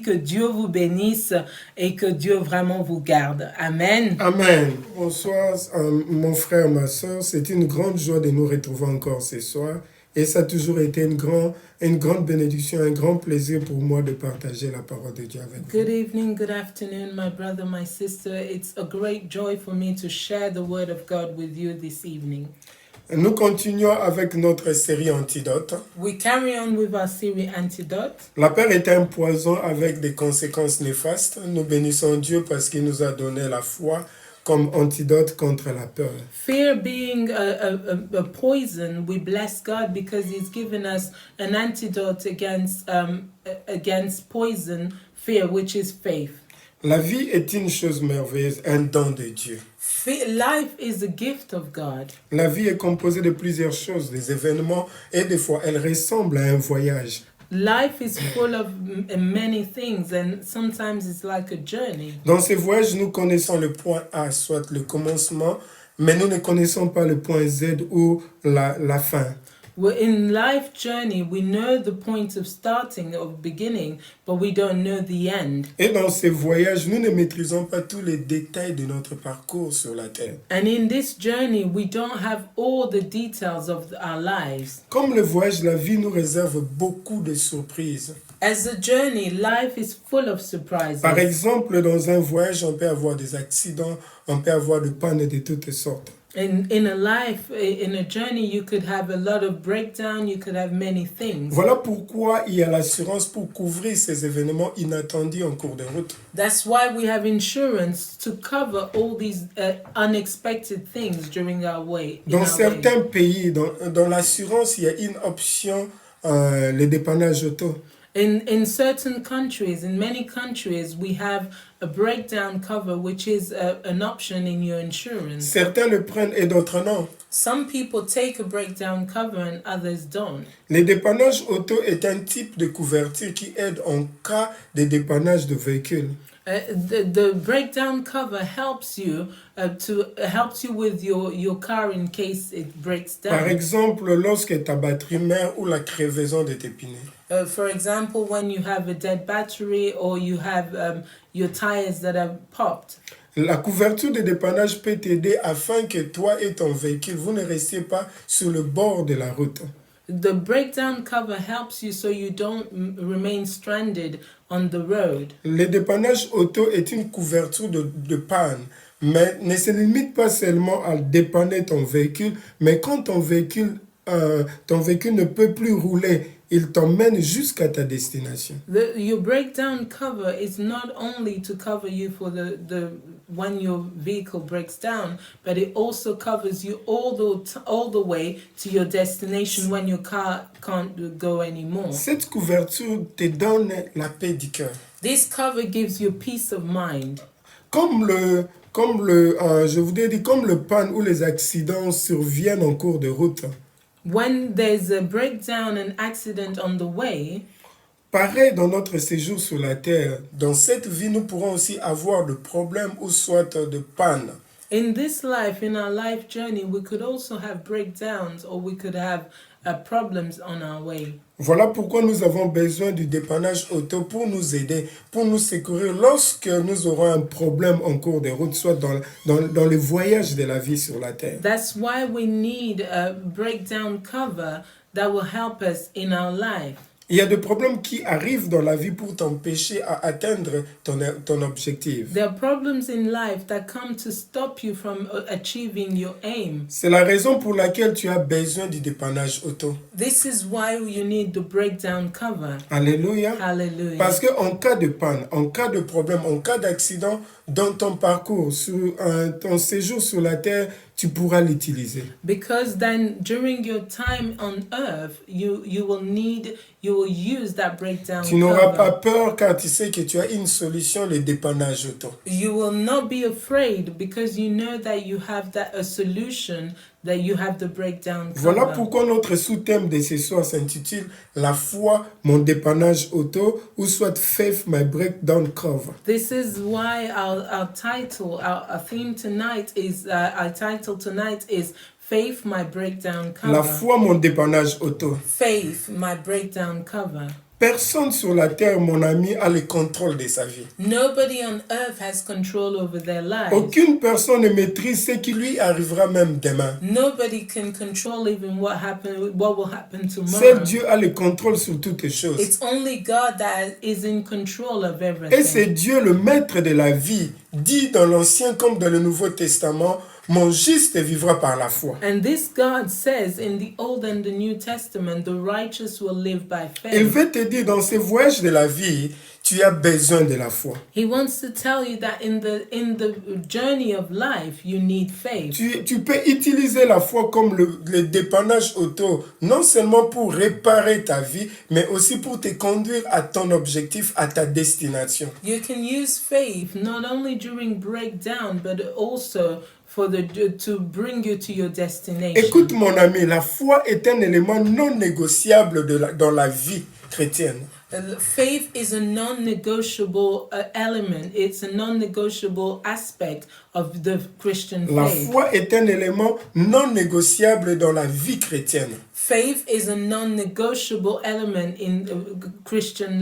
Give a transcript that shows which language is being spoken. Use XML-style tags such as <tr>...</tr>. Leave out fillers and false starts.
<fr>Que Dieu vous bénisse et que Dieu vraiment vous garde. Amen. Amen. Bonsoir, mon frère, ma soeur. C'est une grande joie de nous retrouver encore ce soir. Et ça a toujours été une grande bénédiction, un grand plaisir pour moi de partager la parole de Dieu avec vous.</fr> <en>Good evening, good afternoon, my brother, my sister. It's a great joy for me to share the word of God with you this evening.</en> <fr>Nous continuons avec notre série Antidote.</fr> <en>We carry on with our series Antidote.</en> <fr>La peur est un poison avec des conséquences néfastes. Nous bénissons Dieu parce qu'il nous a donné la foi comme antidote contre la peur.</fr> <en>Fear being a poison, we bless God because He's given us an antidote against poison, fear, which is faith.</en> <fr>La vie est une chose merveilleuse, un don de Dieu.</fr> <en>Life is a gift of God.</en> <fr>La vie est composée de plusieurs choses, des événements, et des fois, elle ressemble à un voyage.</fr> <en>Life is full of many things and sometimes it's like a journey.</en> <fr>Dans ces voyages, nous connaissons le point A, soit le commencement, mais nous ne connaissons pas le point Z ou la fin.</fr> <en>In life journey, we know the point of starting, of beginning, but we don't know the end.</en> <fr>Et dans ces voyages, nous ne maîtrisons pas tous les détails de notre parcours sur la terre.</fr> <en>And in this journey, we don't have all the details of our lives.</en> <fr>Comme le voyage, la vie nous réserve beaucoup de surprises.</fr> <en>As a journey, life is full of surprises.</en> <fr>Par exemple, dans un voyage, on peut avoir des accidents, on peut avoir des pannes de toutes sortes.</fr> <en>In a journey, you could have a lot of breakdown, you could have many things.</en> <fr>Voilà pourquoi il y a l'assurance pour couvrir ces événements inattendus en cours de route.</fr> <en>That's why we have insurance to cover all these unexpected things during our way.</en> <fr>Dans certains pays, dans l'assurance, il y a une option, le dépannage auto.</fr> <en>In certain countries, in many countries, we have a breakdown cover, which is an option in your insurance.</en> <fr>Certains le prennent et d'autres non.</fr> <en>Some people take a breakdown cover and others don't.</en> <fr>Le dépannage auto est un type de couverture qui aide en cas de dépannage de véhicules.</fr> <en>The breakdown cover helps you with your car in case it breaks down.</en> <fr>Par exemple, lorsque ta batterie meurt ou la crevaison de tes pneus.</fr> <en>For example, when you have a dead battery or you have your tires that are popped.</en> <fr>La couverture de dépannage peut t'aider afin que toi et ton véhicule, vous ne restiez pas sur le bord de la route.</fr> <en>The breakdown cover helps you so you don't remain stranded on the road.</en> <fr>Le dépannage auto est une couverture de panne, mais ne se limite pas seulement à dépanner ton véhicule, mais quand ton véhicule ne peut plus rouler, il t'emmène jusqu'à ta destination.</fr> <en>Your breakdown cover is not only to cover you for the when your vehicle breaks down, but it also covers you all the way to your destination when your car can't go anymore.</en> <fr>Cette couverture te donne la paix du cœur.</fr> <en>This cover gives you peace of mind.</en> <fr>Comme le panne ou les accidents surviennent en cours de route.</fr> <en>When there's a breakdown, an accident on the way,</en> <fr>pareil dans notre séjour sur la terre, dans cette vie, nous pourrons aussi avoir de problèmes ou soit de panne.</fr> <en>In this life, in our life journey, we could also have breakdowns or we could have problems on our way.</en> <fr>Voilà pourquoi nous avons besoin du dépannage auto pour nous aider, pour nous secourir lorsque nous aurons un problème en cours de route, soit dans le voyage de la vie sur la terre.</fr> <en>That's why we need a breakdown cover that will help us in our life.</en> <fr>Il y a des problèmes qui arrivent dans la vie pour t'empêcher à atteindre ton objectif.</fr> <en>There are problems in life that come to stop you from achieving your aim.</en> <fr>C'est la raison pour laquelle tu as besoin du dépannage auto.</fr> <en>This is why you need the breakdown cover.</en> <fr>Alléluia.</fr> <en>Hallelujah.</en> <fr>Parce qu'en cas de panne, en cas de problème, en cas d'accident, dans ton parcours, sur ton séjour sur la terre, tu pourras l'utiliser.</fr> <en>Because then during your time on earth, you will use that breakdown</en> <fr>Tu n'auras</fr> <en>cover.</en> <fr>pas peur car tu sais que tu as une solution, le dépannage auto.</fr> <en>You will not be afraid because you know that you have a solution, that you have the breakdown cover.</en> <fr>Voilà pourquoi notre sous-thème de ce soir s'intitule La foi, mon dépannage auto, ou soit</fr> <en>Faith, my breakdown cover. This is why our title, our theme tonight is, our title tonight is Faith, my breakdown cover.</en> <fr>La foi, mon dépannage auto.</fr> <en>Faith, my breakdown cover.</en> <fr>Personne sur la terre, mon ami, a le contrôle de sa vie.</fr> <en>Nobody on earth has control over their lives.</en> <fr>Aucune personne ne maîtrise ce qui lui arrivera même demain.</fr> <en>Nobody can control even what will happen tomorrow.</en> <fr>Seul Dieu a le contrôle sur toutes les choses.</fr> <en>It's only God that is in control of</en> <fr>Et</fr> <en>everything.</en> <fr>c'est Dieu le maître de la vie, dit dans l'Ancien comme dans le Nouveau Testament, mon juste vivra par la foi.</fr> <en>And this God says in the Old and the New Testament, the righteous will live by</en> <fr>Il</fr> <en>faith.</en> <fr>veut te dire, dans ce voyage de la vie, tu as besoin de la foi.</fr> <en>He wants to tell you that in the journey of life, you need faith.</en> <fr>Tu peux utiliser la foi comme le dépannage auto, non seulement pour réparer ta vie, mais aussi pour te conduire à ton objectif, à ta destination.</fr> <en>You can use faith not only during breakdown, but also to bring you to your destination.</en> <fr>Écoute mon ami, la foi est un élément non négociable dans la vie chrétienne.</fr> <en>Faith is a non-negotiable element. It's a non-negotiable aspect of the Christian faith.</en> <fr>La foi est un élément non négociable dans la vie chrétienne.</fr> <en>Faith is a non-negotiable element in Christian</en>